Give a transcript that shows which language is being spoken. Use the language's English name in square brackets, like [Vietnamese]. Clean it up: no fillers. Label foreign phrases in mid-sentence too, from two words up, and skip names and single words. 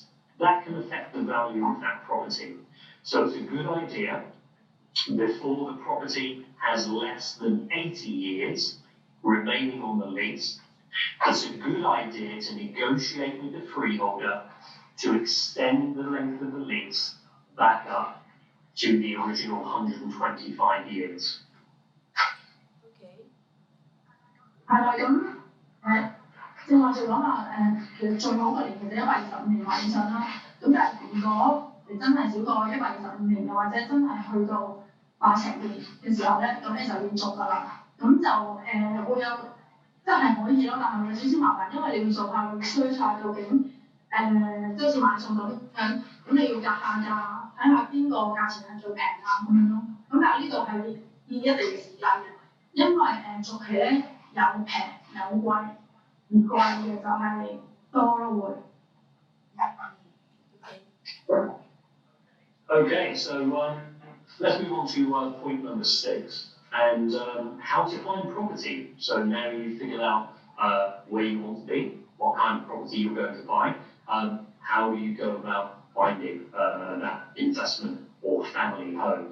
[English] That can affect the value of that property. So it's a good idea, before the property has less than 80 years remaining on the lease, it's a good idea to negotiate with the freeholder to extend the length of the lease back up to the original 125 years. [Cantonese] OK，係啦，咁正話就講話其實最好嘅年期就125年或以上啦。咁但係如果你真係少過125年，又或者真係去到80年嘅時候咧，咁你就要續㗎啦。咁就會有即係可以咯，但係會有少少麻煩，因為你要做下 research 究竟即係好似買餸咁樣，咁你要格下價，睇下邊個價錢係最平啊咁樣咯。咁但係呢度係要一定嘅時間嘅，因為續期咧有平有貴，而貴嘅就係多咯會。 [English] Okay, so let's move on to point number 6, and how to find property. So now you've figured out where you want to be, what kind of property you're going to buy, how do you go about finding that investment or family home.